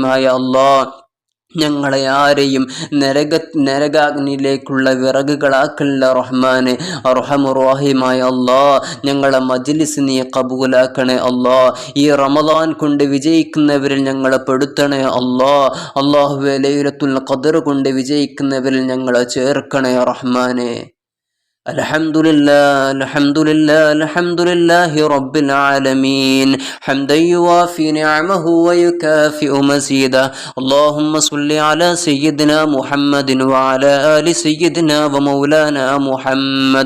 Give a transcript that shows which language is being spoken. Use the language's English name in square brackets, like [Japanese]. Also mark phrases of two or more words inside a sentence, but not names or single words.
[Malayalam] അർഹമുർ-റഹീമായ അല്ലാ, ഞങ്ങളെ ആരെയും നരകാഗ്നിയിലേക്കുള്ള വിറകുകളാക്കല്ല റഹ്മാനെ. അർഹമുർ-റഹീമായ അല്ലാ, ഞങ്ങളെ മജ്ലിസ് നീ കബൂലാക്കണേ അല്ലാ. ഈ റമദാൻ കൊണ്ട് വിജയിക്കുന്നവരിൽ ഞങ്ങളെ പെടുത്തണേ അല്ലാ. അല്ലാഹുവേ, ലൈലത്തുൽ ഖദ്ർ കൊണ്ട് വിജയിക്കുന്നവരിൽ ഞങ്ങളെ ചേർക്കണേ റഹ്മാനെ. [Arabic] الحمد لله رب العالمين حمدا يوافي نعمه ويكافئ مزيدا. اللهم صل على سيدنا محمد وعلى آل سيدنا ومولانا محمد.